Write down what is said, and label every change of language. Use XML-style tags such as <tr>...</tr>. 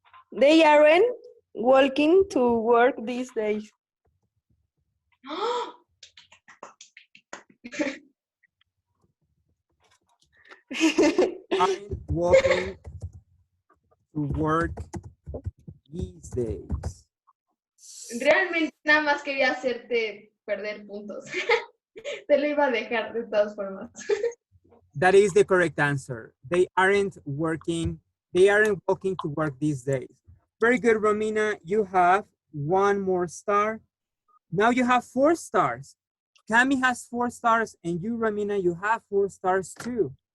<en>They aren't walking to work these days. ¡Ah! Aren't walking to work these days.</en> <es>Realmente nada más quería hacerte perder puntos. Te lo iba a dejar de todas formas.</es> <en>That is the correct answer. They aren't walking to work these days. Very good, Romina. You have 1 more star. Now you have 4 stars. Cami has 4 stars, and you, Romina, you have 4 stars too.</en>